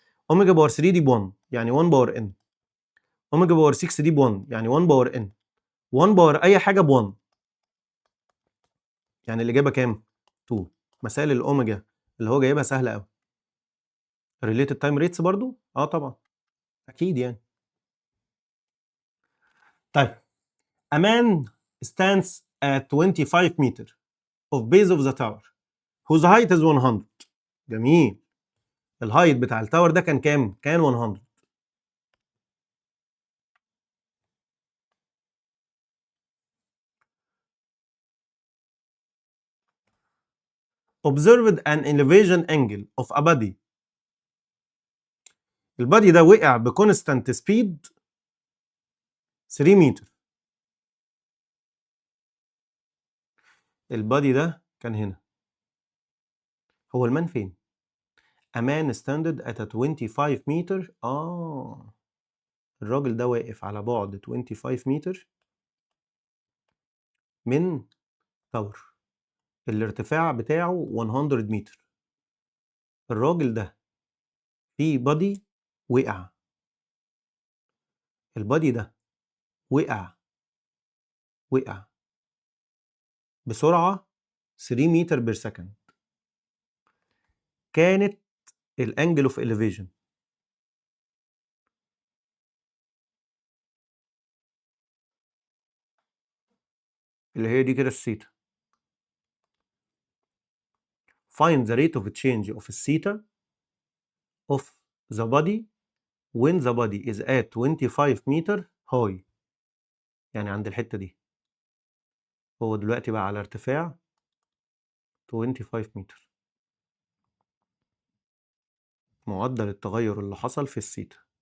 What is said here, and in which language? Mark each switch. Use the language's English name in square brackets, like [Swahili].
[Arabic] اوميجا باور 3 دي ب 1 يعني 1 باور ان، اوميجا باور 6 دي ب 1 يعني 1 باور ان، 1 باور اي حاجه ب 1، يعني الاجابه كام؟ 2. مسائل الاوميجا اللي هو جايبها سهله قوي. ريليتد تايم ريتس برضو طبعا اكيد يعني. [English] طيب a man stands at 25 meter of base of the tower whose height is 100. [Arabic] جميل. الهايت بتاع التاور ده كان كام؟ كان 100. [English] observed an elevation angle of a body. [Arabic] البادي ده وقع بكونستانت سبيد 3 متر. البادي ده كان هنا. [English] هو المان فين؟ A man standing at a 25 meter. [Arabic] الراجل ده واقف على بعد 25 متر من تاور الارتفاع بتاعه 100 متر. الراجل ده في بادي وقع، البادي ده وقع بسرعة 3 متر بير سكند. كانت الانجل اوف elevation اللي هي دي كده الثيتا. [English] find the rate of change of الثيتا of the body when the body is at 25 meter high. [Arabic] يعني عند الحتة دي هو دلوقتي بقى على ارتفاع 25 متر. معدل التغير اللي حصل في الثيتا.